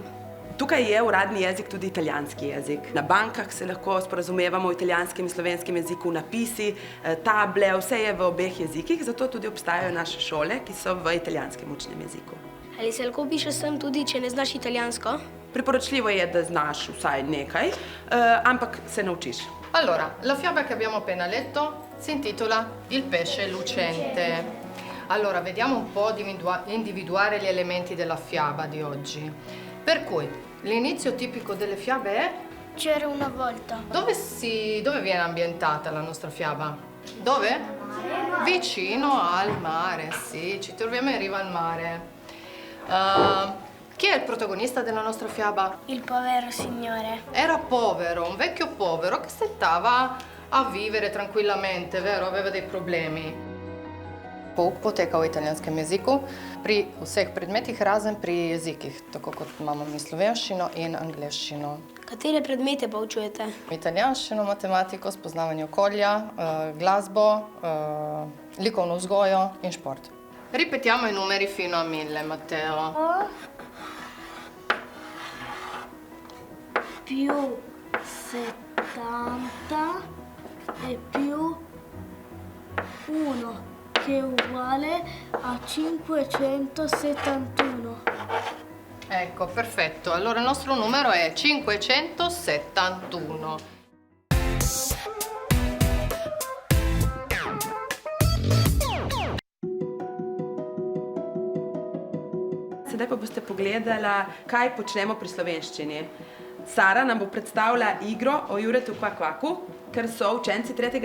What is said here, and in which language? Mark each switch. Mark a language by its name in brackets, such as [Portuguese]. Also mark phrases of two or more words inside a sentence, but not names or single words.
[Slovenian] Tukaj je uradni jezik tudi italijanski jezik. Na bankah se lahko sporazumevamo v italijanskem in slovenskem jeziku, napisi, table, vse je v obeh jezikih, zato tudi obstajajo naše šole, ki so v italijanskem učnem jeziku. Ali se lahko pišeš sem tudi, če ne znaš italijansko? Priporočljivo je, da znaš vsaj nekaj, ampak se naučiš. [Italian] Allora, la fiaba che abbiamo appena letto si intitola Il pesce lucente. Allora, vediamo un po' di individuare gli elementi della fiaba di oggi. Per cui, l'inizio tipico delle fiabe è? C'era una volta. Dove viene ambientata la nostra fiaba? Dove? Vicino al mare, sì, ci troviamo in riva al mare. Chi è il protagonista della nostra fiaba? Il povero signore. Era povero, un vecchio povero che stentava a vivere tranquillamente, vero? Aveva dei problemi. [Slovenian] Pouk poteka v italijanskem jeziku pri vseh predmetih, razen pri jezikih, tako kot imamo mi slovenščino in angleščino. Katere predmete pa učujete? Italijanščino, matematiko, spoznavanje okolja, glasbo, likovno vzgojo in šport. [Italian] Ripetiamo i numeri fino a 1000, Matteo. Più 70 e più 1 che è uguale a 571. Ecco, perfetto. Allora il nostro numero è 571. [Slovenian] Sedaj pa boste pogledala, kaj počnemo pri slovenščini. Sara nam bo predstavila igro o Juretu Kvakvaku, ker so učenci 3.